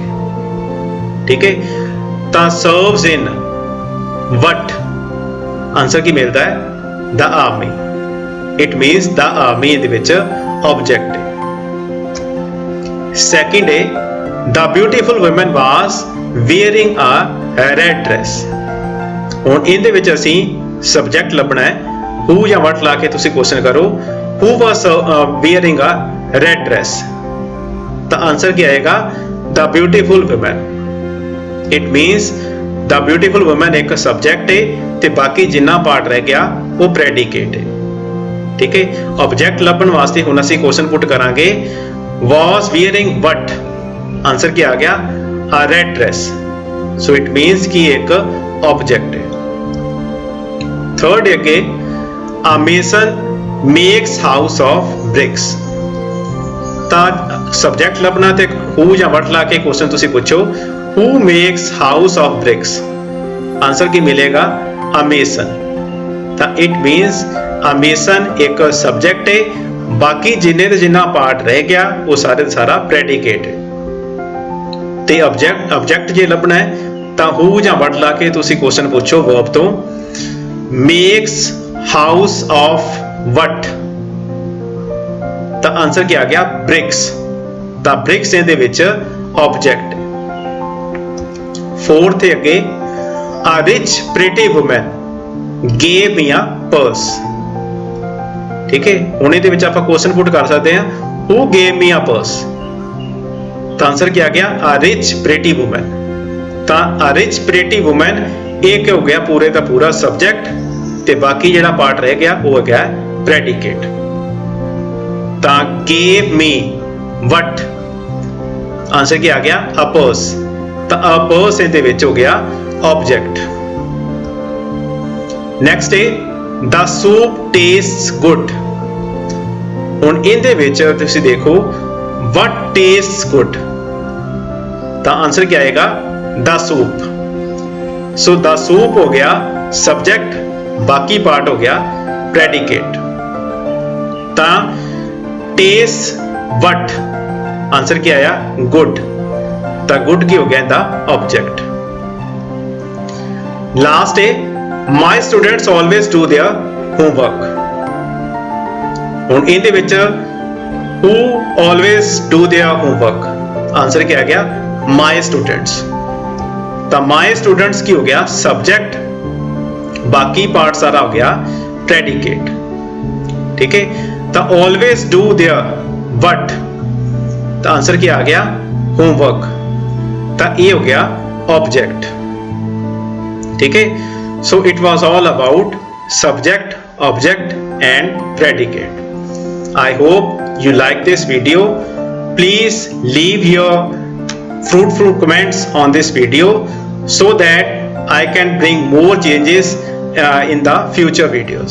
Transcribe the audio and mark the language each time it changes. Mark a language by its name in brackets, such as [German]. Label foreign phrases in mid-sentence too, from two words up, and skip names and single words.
[Punjabi] ਠੀਕ ਹੈ, ਤਾਂ [English] serves in what, [Punjabi] ਆਨਸਰ ਕੀ ਮਿਲਦਾ ਹੈ [English] the army. it means the army [Punjabi] ਦੇ ਵਿੱਚ ਆਬਜੈਕਟ ਹੈ। ਸੈਕਿੰਡ ਹੈ [English] the beautiful woman was wearing a red dress। [Punjabi] ਹੁਣ ਇਹਦੇ ਵਿੱਚ ਅਸੀਂ ਸਬਜੈਕਟ ਲੱਭਣਾ ਹੈ, ਹੂ ਜਾਂ ਵਟ ਲਾ ਕੇ ਤੁਸੀਂ ਕੁਐਸਚਨ ਕਰੋ [English] who was wearing a red dress, [Punjabi] ਤਾਂ ਆਨਸਰ ਕੀ ਆਏਗਾ [English] the beautiful woman। it means the beautiful woman [Punjabi] ਇੱਕ ਸਬਜੈਕਟ ਹੈ ਤੇ ਬਾਕੀ ਜਿੰਨਾ ਪਾਰਟ ਰਹਿ ਗਿਆ ਉਹ ਪ੍ਰੈਡੀਕੇਟ ਹੈ। ਠੀਕ ਹੈ, ਆਬਜੈਕਟ ਲੱਭਣ ਵਾਸਤੇ ਹੁਣ ਅਸੀਂ [English] question put [Punjabi] ਕਰਾਂਗੇ [English] was wearing what, [Punjabi] ਆਨਸਰ ਕੀ ਆ ਗਿਆ [English] a red dress, so it means [Hindi] कि एक object है। थर्ड है [English] a mason makes house of bricks। [Punjabi] ਤਾਂ subject ਲੱਭਣਾ ਤੇ who ਜਾਂ what ਲਾ ਕੇ question ਤੁਸੀਂ ਪੁੱਛੋ [English] who makes house of bricks, [Punjabi] ਆਨਸਰ ਕੀ ਮਿਲੇਗਾ [English] a mason। [Punjabi] ਤਾਂ [English] it means a mason [Punjabi] ਇੱਕ subject ਹੈ, ਬਾਕੀ ਜਿੰਨੇ ਤੇ ਜਿੰਨਾ ਪਾਰਟ ਰਹਿ ਗਿਆ ਉਹ ਸਾਰੇ ਦਾ ਸਾਰਾ predicate ਹੈ। ਤੇ ਆਬਜੈਕਟ ਜੇ ਲੱਭਣਾ ਹੈ ਤਾਂ ਹੂ ਜਾਂ ਵਟ ਲਾ ਕੇ ਤੁਸੀਂ ਕੁਐਸਚਨ ਪੁੱਛੋ ਵਰਬ ਤੋਂ [English] makes house of what, [Punjabi] ਤਾਂ ਆਨਸਰ ਕੀ ਆ ਗਿਆ ਬ੍ਰਿਕਸ। ਤਾਂ ਬ੍ਰਿਕਸ ਇਹਦੇ ਵਿੱਚ ਆਬਜੈਕਟ। ਫੋਰਥ ਹੈ ਅੱਗੇ [English] a rich pretty woman gave me a purse. [Punjabi] ਠੀਕ ਹੈ, ਹੁਣ ਇਹਦੇ ਵਿੱਚ ਆਪਾਂ [English] question put [Punjabi] ਕਰ ਸਕਦੇ ਹਾਂ [English] who gave me a purse, [Punjabi] ਤਾਂ ਆਨਸਰ ਕੀ ਆ ਗਿਆ [English] a rich pretty woman। [Punjabi] ਤਾਂ [English] a rich pretty woman [Punjabi] ਇਹ ਕੀ ਹੋ ਗਿਆ ਪੂਰੇ ਦਾ ਪੂਰਾ ਸਬਜੈਕਟ ਤੇ ਬਾਕੀ ਜਿਹੜਾ ਪਾਰਟ ਰਹਿ ਗਿਆ ਉਹ ਹੈਗਾ ਪ੍ਰੈਡੀਕੇਟ। [English] ਤਾਂ gave me what, [Punjabi] ਆਨਸਰ ਕੀ ਆ ਗਿਆ [English] a purse। [Punjabi] ਤਾਂ [English] a purse [Punjabi] ਇਹਦੇ ਵਿੱਚ ਹੋ ਗਿਆ ਆਬਜੈਕਟ। ਨੈਕਸਟ ਹੈ [English] the soup tastes good। [Punjabi] ਹੁਣ ਇਹਦੇ ਵਿੱਚ ਤੁਸੀਂ ਦੇਖੋ [English] what tastes good, [Punjabi] ਤਾਂ ਆਨਸਰ ਕੀ ਆਏਗਾ [English] the soup। so the soup [Punjabi] ਹੋ ਗਿਆ ਸਬਜੈਕਟ, ਬਾਕੀ ਪਾਰਟ ਹੋ ਗਿਆ ਪ੍ਰੈਡੀਕੇਟ। [English] ਤਾਂ taste what, [Punjabi] ਆਨਸਰ ਕੀ ਆਇਆ good, ਤਾਂ good ਕੀ ਹੋ ਗਿਆ ਇਹਦਾ ਆਬਜੈਕਟ। ਲਾਸਟ ਹੈ [English] my students always do their homework। [Punjabi] ਹੁਣ ਇਹਦੇ ਵਿੱਚ [English] who always do their homework, [Hindi] आंसर क्या आ गया [English] my students। [Hindi] तो [English] my students [Hindi] की हो गया सब्जेक्ट, बाकी पार्ट सारा हो गया प्रेडिकेट। ठीक है, तो [English] always do their what, [Hindi] तो आंसर क्या आ गया homework, तो ये हो गया ऑब्जेक्ट। ठीक है, [English] so it was all about subject, object and predicate। I hope you like this video. Please leave your fruitful comments on this video so that I can bring more changes in the future videos.